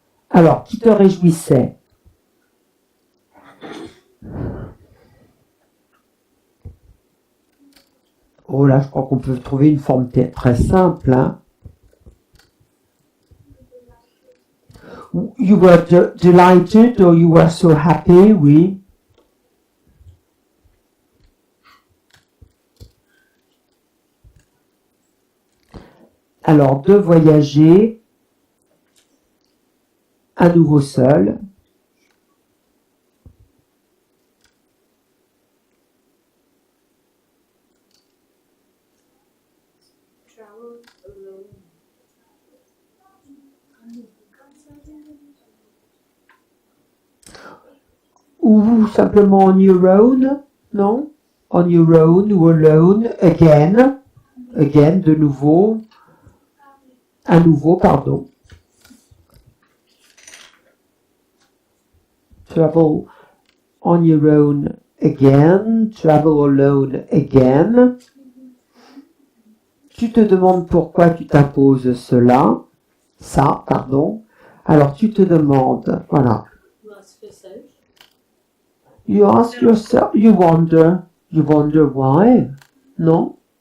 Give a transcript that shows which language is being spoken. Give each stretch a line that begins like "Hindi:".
French: Alors, qui te réjouissait? Oh là, je crois qu'on peut trouver une forme très simple. Hein.
English: You were delighted or you were so happy, oui.
French: Alors, de voyager à nouveau seul.
English: Travel alone.
French: Ou simplement
English: on your own,
French: non?
English: On your own
French: ou
English: alone, again,
French: de nouveau, à nouveau, pardon.
English: Travel on your own again, travel alone again.
French: Tu te demandes pourquoi tu t'imposes ça, pardon. Alors tu te demandes, voilà.
English: You ask yourself. You ask yourself, you wonder why, non?